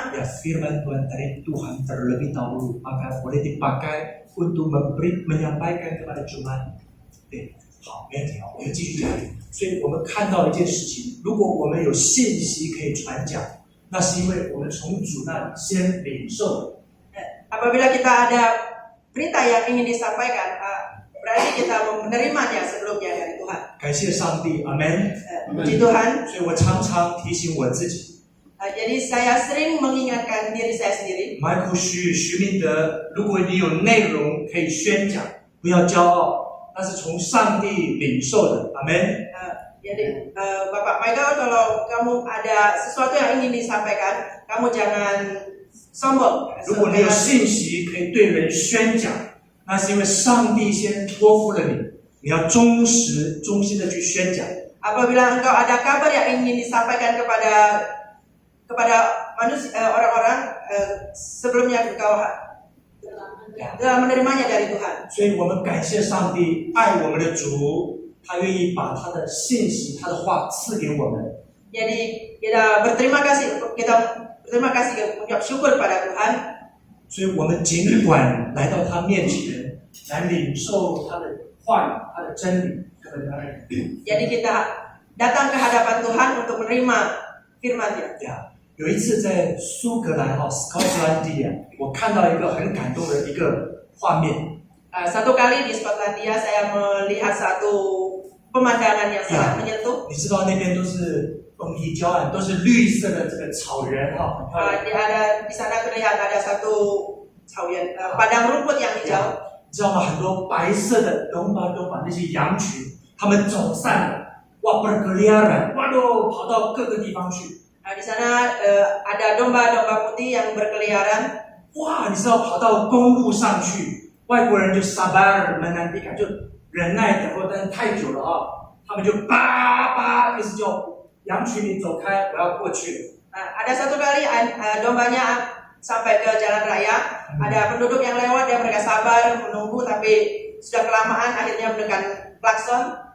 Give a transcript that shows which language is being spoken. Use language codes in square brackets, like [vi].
[id] ya firman Tuhan dari Tuhan terlebih dahulu, maka boleh dipakai untuk menyampaikan kepada jemaat. [zh] 对，好，没问题，我们继续讲。所以我们看到一件事情，如果我们有信息可以传讲，那是因为我们从主那里先领受。 [id] Apabila kita ada berita yang ingin disampaikan, berarti kita menerimanya sebelumnya dari Tuhan. [zh] 感谢上帝，阿门。 [id] Puji Tuhan. [zh] 所以我常常提醒我自己。 [id] Jadi saya sering mengingatkan diri saya sendiri. [zh] 埋苦徐明德，如果你有内容可以宣讲，不要骄傲，那是从上帝领受的，阿门。 [id] Jadi Bapak Michael, kalau kamu ada sesuatu yang ingin disampaikan, kamu jangan sombong. [zh] 如果你有信息可以对人宣讲，那是因为上帝先托付了你，你要忠心的去宣讲。 [id] Apabila engkau ada kabar yang ingin disampaikan kepada manusia, orang-orang, sebelumnya engkau telah menerimanya dari Tuhan. [zh] 所以我们感谢上帝，爱我们的主，他愿意把他的信息、他的话赐给我们。 [id] Jadi kita berterima kasih, mengucap syukur pada Tuhan. [zh] 所以我们尽管来到他面前，来领受他的话语、他的真理。 [id] Jadi kita datang ke hadapan Tuhan untuk menerima firman-Nya. [zh] 有一次在苏格兰斯科特兰地我看到一个很感动的一个画面。 [id] Satu kali di Skotlandia saya melihat satu pemandangan yang sangat menyentuh. [zh] 你知道那边都是东堤礁岸，都是绿色的这个草原 [id] di sana terlihat ada satu padang rumput yang hijau. [zh] 你知道吗？很多白色的东巴那些羊群。他们走散了，哇， [id] berkeliaran， [zh] 哇都跑到各个地方去。 [id] Di sana ada domba-domba putih yang berkeliaran. [zh] 哇，你知道跑到公路上去，外国人就 [id] sabar menantikan， [zh] 就忍耐等候，但是太久了他们就叭，意思叫羊群你走开，我要过去。 [id] Ada satu kali dombanya sampai ke jalan raya, ada penduduk yang lewat dan mereka sabar menunggu, tapi sudah kelamaan akhirnya menekan klakson.